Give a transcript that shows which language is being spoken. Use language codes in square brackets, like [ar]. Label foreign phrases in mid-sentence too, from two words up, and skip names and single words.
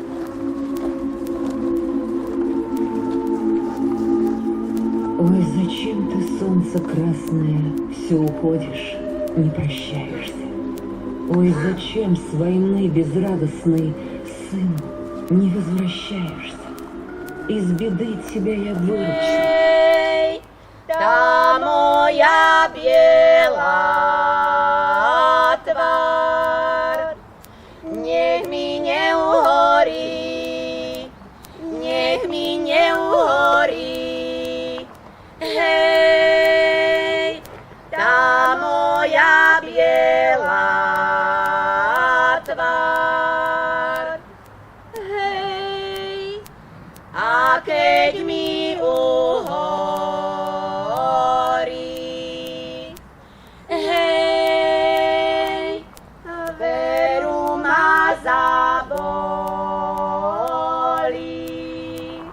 [ru] Ой, зачем ты, солнце красное, все уходишь, не прощаешься? Ой, зачем с войны безрадостной, сын, не возвращаешься? Из беды тебя я выручу. [sk] Hej, tá moja biela tvár, nech mi neuhorí, nech mi neuhorí. Hej, tá moja biela tvár, hej, a keď mi uhorí, hej, veru ma zabolí.